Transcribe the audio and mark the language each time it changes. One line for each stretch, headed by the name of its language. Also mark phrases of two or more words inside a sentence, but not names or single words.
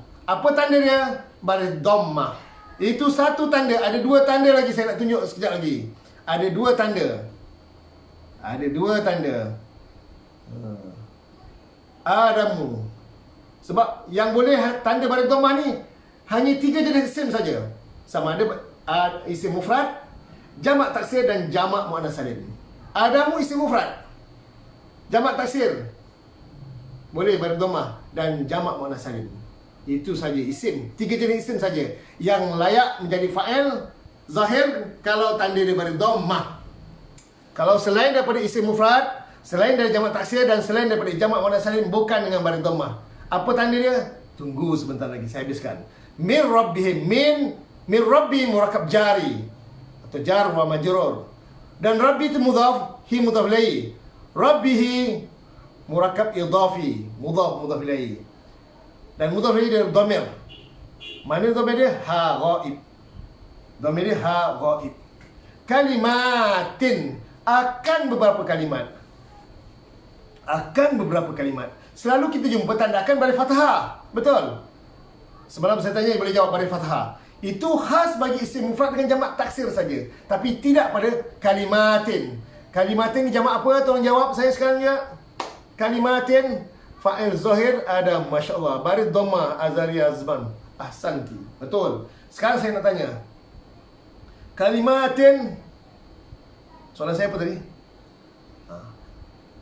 Malay: Apa tanda dia? Baris dhammah. Itu satu tanda. Ada 2 tanda lagi saya nak tunjuk sekejap lagi. Ada 2 tanda. Ada 2 tanda. Adamu. Sebab yang boleh tanda baris dhammah ni hanya 3 jenis isim saja. Sama ada isim mufrad, jamak taksir dan jamak muannas salim. Adamu isim mufrad. Jamak taksir boleh baris dhammah dan jamak muannas salim. Itu saja isim. 3 jenis isim saja yang layak menjadi fa'il zahir kalau tanda dia baris dhammah. Kalau selain daripada isim mufrad, selain dari jamak taksir dan selain daripada jamak muannas salim bukan dengan baris dhammah. Apa tanda dia? Tunggu sebentar lagi saya habiskan.
Arabic: من ربهم,
Malay: min rabbi murakkab jari atau
Arabic: جار ومجرور.
Malay: Dan rabbi itu mudhaf, hi mudhaf ilaihi. Rabbihi murakkab idhafi, mudhaf ilaihi. Dan mudhaf ilaihi dia dhamir. Mana dhamir dia? Ha ghaib. Dhamir dia ha ghaib. Kalimatin, akan beberapa kalimat. Akan beberapa kalimat. Selalu kita jumpa tanda akan baris fathah. Betul? Semalam saya tanya boleh jawab baris fathah. Itu khas bagi isim mufrad dengan jamak taksir saja. Tapi tidak pada kalimatin. Kalimatin ni jamak apa? Tolong jawab saya sekarang ya. Kalimatin fa'il zahir ada masya-Allah baris dhammah azali azman. Ahsanti. Betul. Sekarang saya nak tanya. Kalimatin, soalan saya apa tadi?